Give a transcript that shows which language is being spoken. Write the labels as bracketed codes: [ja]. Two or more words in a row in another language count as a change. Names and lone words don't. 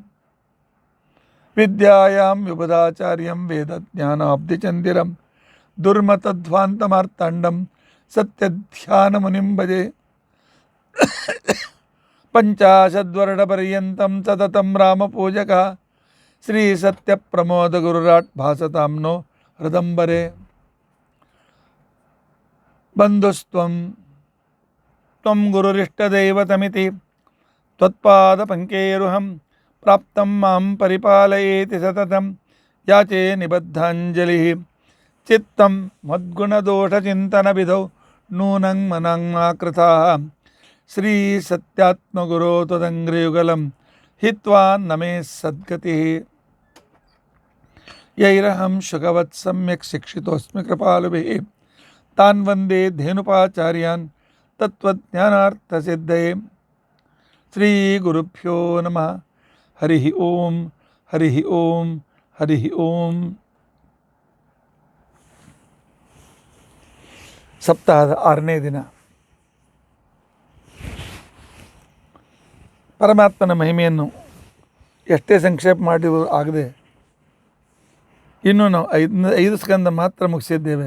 [sa] विद्यायां विबुधाचार्यं वेदज्ञानाब्धिचन्दिरं दुर्मतध्वान्तमार्ताण्डं सत्यध्यानमुनिं भजे. पञ्चाशद्वर्णपर्यन्तं सततं रामपूजकः श्री सत्यप्रमोदगुरुराट् भासतां नो हृदम्बरे. बन्धुस्त्वं त्वं गुरुरिष्टदैवतमिति त्वत्पादपङ्केरुहं प्राप्तं मां परिपालयेति सततं याचे निबद्धाञ्जलिः. चित्तं मद्गुणदोषचिन्तनविधौ नूनं मनंमाकृताः श्री सत्यात्मगुरो त्वदङ्घ्रियुगलं हित्वा नमे सद्गतिः. यैरहं शुकवत् सम्यक् शिक्षितोस्मि कृपालुभिः तान् वन्दे धेनुपाचार्यान् तत्वज्ञानार्थसिद्धये. श्री गुरुभ्यो नमः। हरि ओं. हरि ओं। हरि ओं. [kn] ಸಪ್ತಾಹದ 6ನೇ ದಿನ. ಪರಮಾತ್ಮನ ಮಹಿಮೆಯನ್ನು ಎಷ್ಟೇ ಸಂಕ್ಷೇಪ ಮಾಡಿದರೂ ಆಗದೆ ಇನ್ನೂ ನಾವು 5 ಸ್ಕಂದ ಮಾತ್ರ ಮುಗಿಸಿದ್ದೇವೆ.